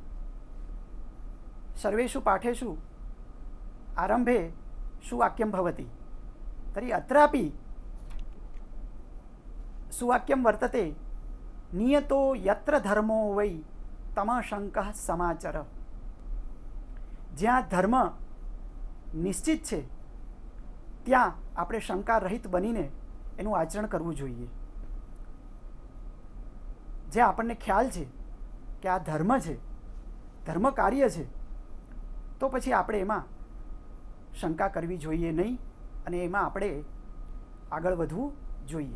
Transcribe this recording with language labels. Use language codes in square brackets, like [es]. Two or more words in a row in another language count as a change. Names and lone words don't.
[sa] सर्वेषु पाठेषु आरम्भे सुवाक्यं भवति। तर्हि अत्रापि सुवाक्यं वर्तते, नियतो यत्र धर्मो वै तमशङ्कः समाचर। [gu] જ્યાં ધર્મ નિશ્ચિત છે ત્યાં આપણે શંકા રહિત બનીને એનું આચરણ કરવું જોઈએ. જે આપણને ખ્યાલ છે કે આ ધર્મ છે, ધર્મ કાર્ય છે, તો પછી આપણે એમાં શંકા કરવી જોઈએ નહીં અને એમાં આપણે આગળ વધવું જોઈએ.